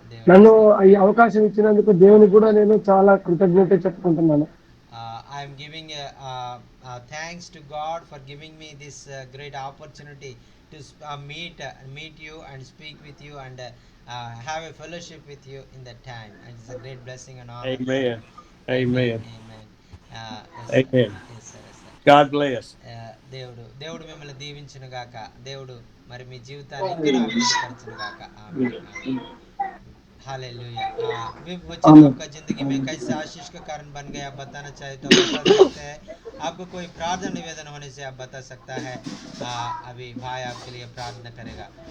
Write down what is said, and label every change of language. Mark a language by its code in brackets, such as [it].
[te] నన్ను ఈ అవకాశం ఇచ్చినందుకు దేవునికి కూడా నేను చాలా కృతజ్ఞత చెప్పుకుంటున్నాను. [en] I am giving thanks to God for giving me this great opportunity to meet you and speak with you and have a fellowship with you in that time. And it's a great blessing and honor. Amen. Amen. Amen. Amen. Yes, sir. Yes, sir. God bless. [te] దేవుడు మిమ్మల్ని దీవించును గాక. దేవుడు మరి మీ జీవితాన్ని ఇంకా అభివృద్ధిపరచును గాక. ఆమేన్. Hallelujah. [hi] वचन आपका जिंदगी में कैसे आशीष का कारण बन गया बताना चाहे तो बता सकते हैं। आपको कोई प्रार्थना निवेदन होने से आप बता सकता है। अभी भाई आपके लिए प्रार्थना करेगा।